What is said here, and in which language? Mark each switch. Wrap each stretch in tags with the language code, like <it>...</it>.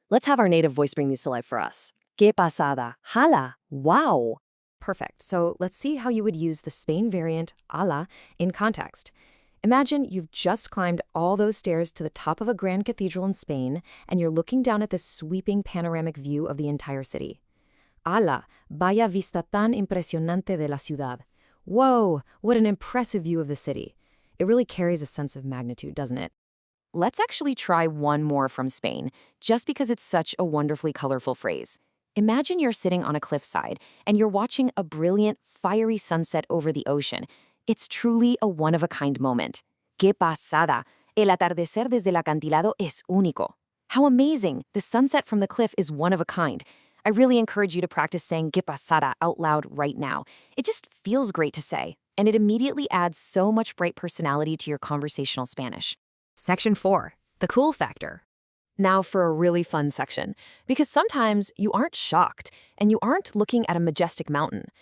<en>Let's have our native voice bring these to life for us.</en> <es>Que pasada, hala,</es> <en>wow. Perfect. So let's see how you would use the Spain variant ala in context. Imagine you've just climbed all those stairs to the top of a grand cathedral in Spain, and you're looking down at this sweeping panoramic view of the entire city.</en> <es>¡Hala! Vaya vista tan impresionante de la ciudad.</es> <en>Whoa, what an impressive view of the city. It really carries a sense of magnitude, doesn't it? Let's actually try one more from Spain, just because it's such a wonderfully colorful phrase. Imagine you're sitting on a cliffside, and you're watching a brilliant, fiery sunset over the ocean. It's truly a one-of-a-kind moment.</en> <es>Que pasada! El atardecer desde el acantilado es único.</es> <en>How amazing! The sunset from the cliff is one of a kind. I really encourage you to practice saying que pasada out loud right now. It just feels great to say, and it immediately adds so much bright personality to your conversational Spanish. Section 4. The cool factor. Now for a really fun section, because sometimes you aren't shocked and you aren't looking at a majestic mountain.</en>